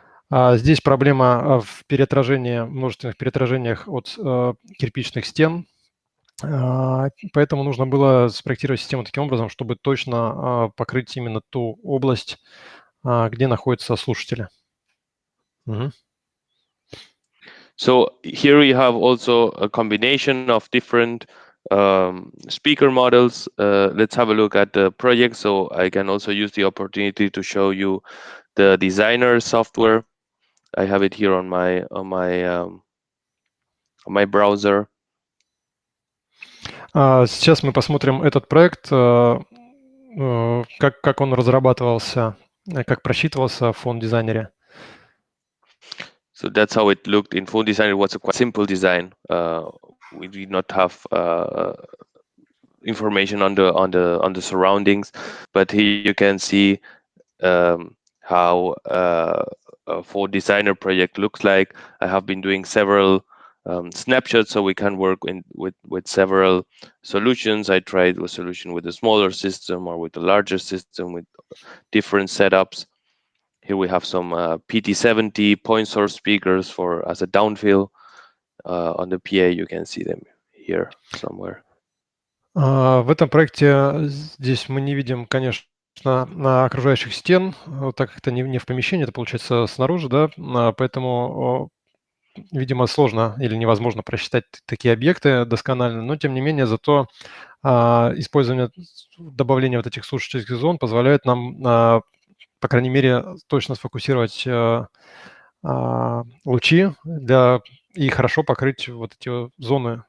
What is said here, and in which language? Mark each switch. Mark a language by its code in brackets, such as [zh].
[ru] Здесь проблема в множественных переотражениях от кирпичных стен, поэтому нужно было спроектировать систему таким образом, чтобы точно покрыть именно ту область, где находятся слушатели. [en] So here we have also a combination of different speaker models. Let's have a look at the project. So I can also use the opportunity to show you the designer software. I have it here on my browser. [ru] Сейчас мы посмотрим этот проект, как он разрабатывался, как просчитывался в Fohhn дизайнере. [en] So that's how it looked in Fohhn design. It was a quite simple design. We did not have information on the surroundings, but here you can see how a Fohhn designer project looks like. I have been doing several snapshots, so we can work with several solutions. I tried a solution with a smaller system or with a larger system with different setups. Here we have some PT70 point source speakers as a downfill. On the PA you can see them here somewhere. [ru] В этом проекте здесь мы не видим, конечно, окружающих стен, так как это не в помещении, это получается снаружи, да, поэтому, видимо, сложно или невозможно просчитать такие объекты досконально, но тем не менее зато добавление вот этих слушательских зон позволяет нам, по крайней мере, точно сфокусировать лучи и хорошо покрыть вот эти зоны.